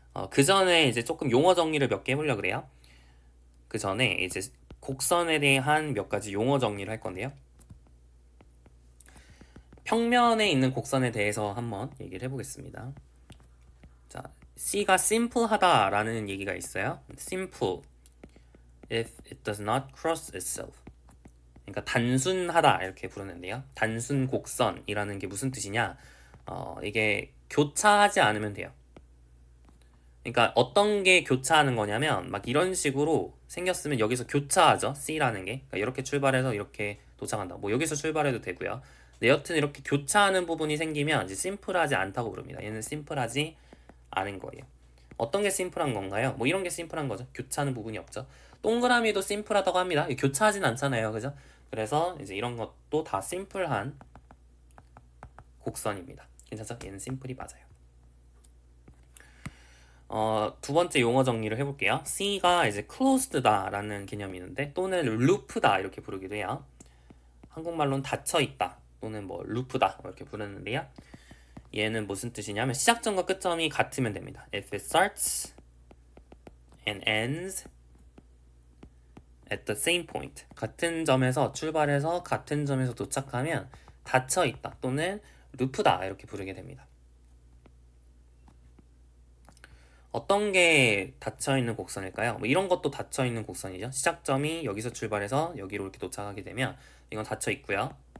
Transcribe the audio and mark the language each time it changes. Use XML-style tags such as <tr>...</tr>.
<ko>그 전에 이제 조금 용어 정리를 몇 개 해보려고 그래요. 그 전에 이제 곡선에 대한 몇 가지 용어 정리를 할 건데요. 평면에 있는 곡선에 대해서 한번 얘기를 해보겠습니다. 자, C가 simple하다라는 얘기가 있어요.</ko> <en>simple if it does not cross itself.</en> <ko>그러니까 단순하다 이렇게 부르는데요. 단순 곡선이라는 게 무슨 뜻이냐? 이게 교차하지 않으면 돼요. 그러니까 어떤 게 교차하는 거냐면 막 이런 식으로 생겼으면 여기서 교차하죠. C라는 게. 그러니까 이렇게 출발해서 이렇게 도착한다. 뭐 여기서 출발해도 되고요. 근데 여튼 이렇게 교차하는 부분이 생기면 이제 심플하지 않다고 부릅니다. 얘는 심플하지 않은 거예요. 어떤 게 심플한 건가요? 뭐 이런 게 심플한 거죠. 교차하는 부분이 없죠. 동그라미도 심플하다고 합니다. 교차하진 않잖아요. 그죠? 그래서 이제 이런 것도 다 심플한 곡선입니다. 괜찮죠? 얘는 심플이 맞아요. 두 번째 용어 정리를 해볼게요. C가 이제 closed다라는 개념이 있는데, 또는 loop다 이렇게 부르기도 해요. 한국말로는 닫혀있다 또는 뭐 loop다 이렇게 부르는데요. 얘는 무슨 뜻이냐면 시작점과 끝점이 같으면 됩니다.</ko> <en>If it starts and ends at the same point.</en> <ko>같은 점에서 출발해서 같은 점에서 도착하면 닫혀있다 또는 루프다 이렇게 부르게 됩니다. 어떤 게 닫혀있는 곡선일까요? 뭐 이런 것도 닫혀있는 곡선이죠. 시작점이 여기서 출발해서 여기로 이렇게 도착하게 되면 이건 닫혀있고요.</ko>